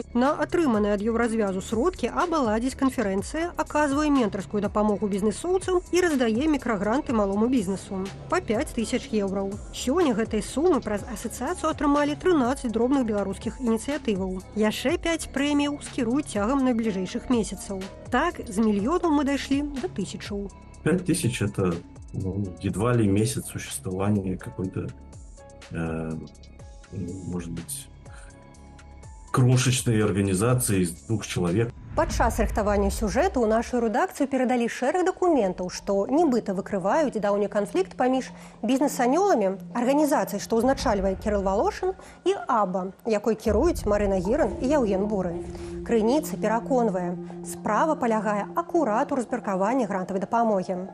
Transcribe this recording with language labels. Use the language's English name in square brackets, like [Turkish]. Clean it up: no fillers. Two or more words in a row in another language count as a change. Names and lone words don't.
[Belarusian] На атрыманыя ад еўразвязу сродкі АББА ладзіць канферэнцыя, аказвае ментарскую дапамогу бізнесоўцам і раздае мікрагранты малому бізнесу па 5000 еўраў. Сёння гэтай сумы праз асацыяцыю атрымалі 13 дробных беларускіх ініцыятываў. Яшчэ 5 прэміяў скіруюць цягам найбліжэйшых месяцаў. Так, з мільёнаў мы дайшлі да тысячаў. [Russian] 5000 – это едва ли месяц существования какой-то, может быть, крошечной организации из 2 человек. [Belarusian] Падчас рыхтавання сюжэту ў нашу рэдакцыю перадалі шэраг дакументаў, што нібыта выкрываюць даўні канфлікт паміж бізнес-анёламі, арганізацыяй, што ўзначальвае Кірыл Валошын, і АББА, якой кіруюць Марына Гіран і Яўген Буры. Крыніца пераконвае, справа палягае акурат у размеркаванні грантавай дапамогі.